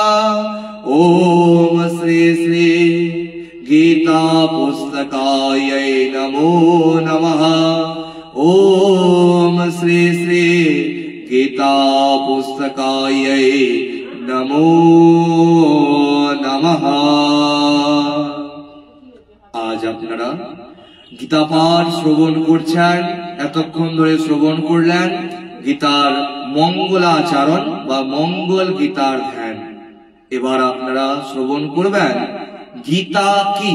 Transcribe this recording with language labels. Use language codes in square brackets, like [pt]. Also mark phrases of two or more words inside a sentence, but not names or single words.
[sa] ॐ श्री श्री गीतापुस्तकायै नमो नमः। ॐ श्री श्री गीतापुस्तकायै नमो नमः। [bn] आज আপনারা গীতা পাঠ শ্রবণ করছেন, এতক্ষণ ধরে শ্রবণ করলেন গীতার মঙ্গলাচরণ বা মঙ্গল গীতার ধ্যান। এবার আপনারা শ্রবণ করবেন গীতা কি।